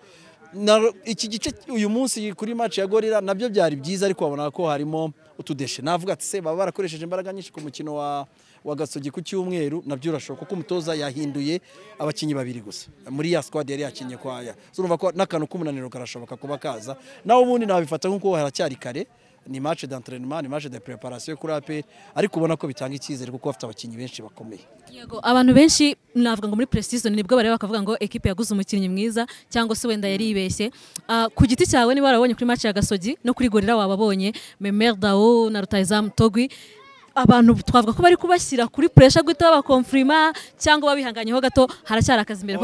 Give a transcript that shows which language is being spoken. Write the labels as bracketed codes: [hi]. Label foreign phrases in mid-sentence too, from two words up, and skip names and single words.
[rw] Iki gice uyu munsi kuri match ya Gorilla nabyo byari byiza, ariko wabona ko harimo utudeshe. Navuga ati se baba barakoresheje imbaraga nyinshi ku mukino wa Gasogi ku cyumweru, nabyo urashoka kuko umutoza yahinduye abakinyi 2 gusa muri ya squad yari yakinye kwaya. So urumva ko nakano k'umunaniro karashoboka kuba kaza. Naho ubundi nabifata nkuko haracyari kare, ni [fr] match d'entraînement [rw] ni [fr] match de préparation [rw] kuri APR ariko ubona ko bitanga icyizere kuko bafite abakinnyi benshi bakomeye. Yego abantu benshi navuga ngo muri pre-season nibwo bareba bakavuga ngo equipe yaguze umukinnyi mwiza cyangwa se wenda yari ibeshye. Ku giti cyawe niba warabonye kuri match ya Gasogi no kuri Gorilla wababonye Memer Dao na Rutahizamu Togwi abantu twavuga ko bari kubashyira kuri pressure guhita bakonfirma cyangwa babihanganyeho gato haracyari akazi imbere ko